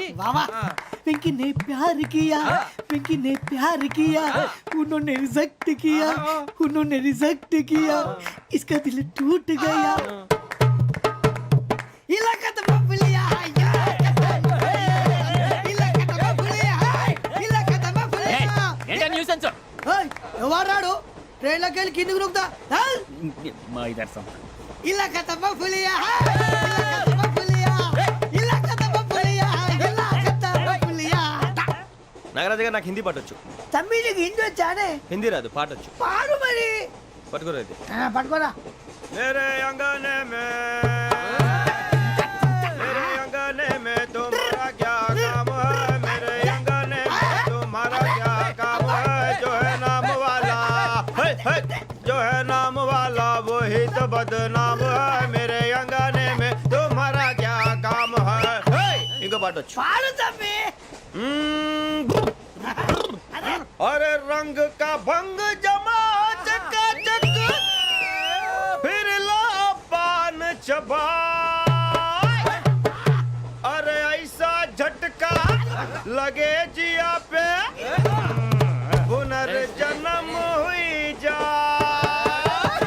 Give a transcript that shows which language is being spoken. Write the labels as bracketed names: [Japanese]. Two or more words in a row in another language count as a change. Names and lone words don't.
[Hindi] वाह वाह पिंकी ने प्यार किया पिंकी ने प्यार किया उन्होंने रिजेक्ट किया उन्होंने रिजेक्ट किया इसका दिल टूट गया. इलाका तो बबलिया इलाका तो बबलिया इलाका तो बबलिया. [Telugu] ఏంటా న్యూసెన్స్ ఓయ్ ఎవరాడు ట్రైన్ లోకి వెళ్ళి కిందకి నొక్కుతా. మా ఇదర్సం [Hindi] ఇలాకా तो बबलिया इलाका तो बबलिया इलाका तो बबलिया इलाका तो बबलिया. [Telugu] నాగరాజు గారు నాకు హిందీ పాటొచ్చు తమ్మి నీకు హిందీ వచ్చానే? హిందీ రాదు పాటొచ్చు పాడు మరి. పట్టుకోలేదు పట్టుకోరా. [Hindi] मेरे अंगने में तुम्हारा क्या काम है मेरे अंगने में तुम्हारा क्या काम है जो है नाम वाला जो है नाम वाला वही तो बदनाम है मेरे अंगने में तुम्हारा क्या काम है इनको पाटो [Telugu] పాడు తమ్మి. [Hindi] अरे रंग का भंग जमा चकाचक फिर ला पान चबा अरे ऐसा झटका लगे जिया पे पुनर्जन्म हुई जा